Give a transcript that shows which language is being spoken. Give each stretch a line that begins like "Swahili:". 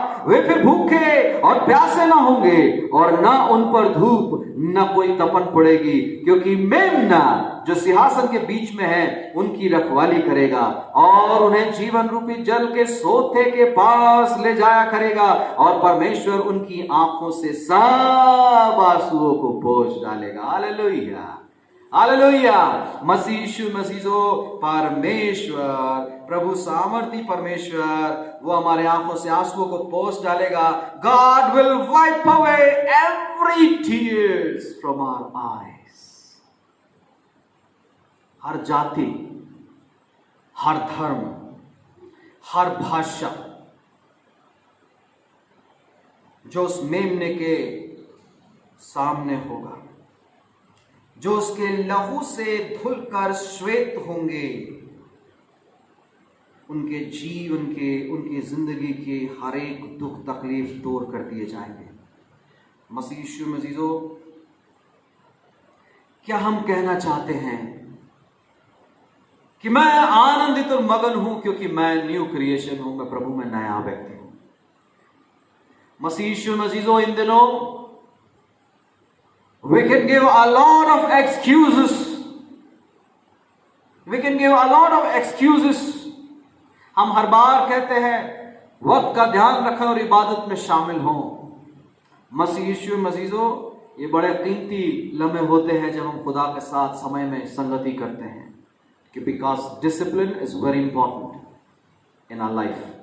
Hindi: वे फिर भूखे और प्यासे ना होंगे और ना उन पर धूप न कोई तपन पड़ेगी, क्योंकि मेमना जो सिंहासन के बीच में है उनकी रखवाली करेगा और उन्हें जीवन रूपी जल के सोते के पास ले जाया करेगा, और परमेश्वर उनकी आंखों से सब आंसुओं को पोंछ डालेगा। Hallelujah, hallelujah. मसीह यीशु मसीजो, परमेश्वर प्रभु सामर्थी परमेश्वर, वो हमारे आंखों से आंसुओं को पोंछ डालेगा।
English: God will wipe away every tears from our eyes।
Hindi: हर जाति, हर धर्म, हर भाषा जो उस मेमने के सामने होगा, जो उसके लहू से धुलकर श्वेत होंगे, उनके जीवन के, उनकी जिंदगी के हर एक दुख तकलीफ दूर कर दिए जाएंगे। मसीह यीशु मसीजो, क्या हम कहना चाहते हैं कि मैं आनंदित और मगन हूं क्योंकि मैं न्यू क्रिएशन हूं, मैं प्रभु में नया व्यक्ति हूं।
English: मसीह यीशु मसीजो,
Hindi: इन दिनों
English: we can give a lot of excuses, we can give a lot of excuses।
Hindi: हम हर बार कहते हैं वक्त का ध्यान रखें और इबादत में शामिल हों। मसीह यीशु मसीजो, ये बड़े कीमती लम्हे होते हैं जब हम खुदा के साथ समय में संगति करते हैं, कि
English: Because discipline is very important in our life.